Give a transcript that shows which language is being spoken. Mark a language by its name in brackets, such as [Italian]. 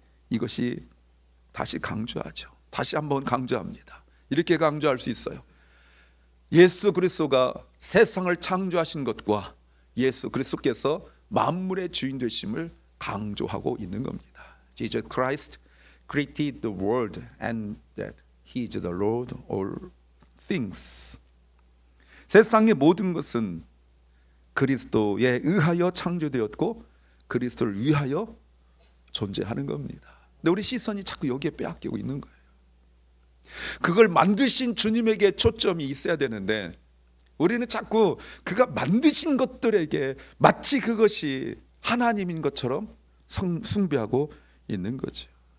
[Korean] 이것이 다시 강조하죠. 다시 한번 강조합니다. 이렇게 강조할 수 있어요. 예수 그리스도가 세상을 창조하신 것과 예수 그리스도께서 만물의 주인 되심을 강조하고 있는 겁니다. [English] Jesus Christ created the world and that He is the Lord of all things. [Korean] 세상의 모든 것은 그리스도에 의하여 창조되었고 그리스도를 위하여 존재하는 겁니다. 근데 우리 시선이 자꾸 여기에 빼앗기고 있는 거예요. 그걸 만드신 주님에게 초점이 있어야 되는데, 우리는 자꾸 그가 만드신 것들에게 마치 그것이 하나님인 것처럼 숭배하고 있는 거죠.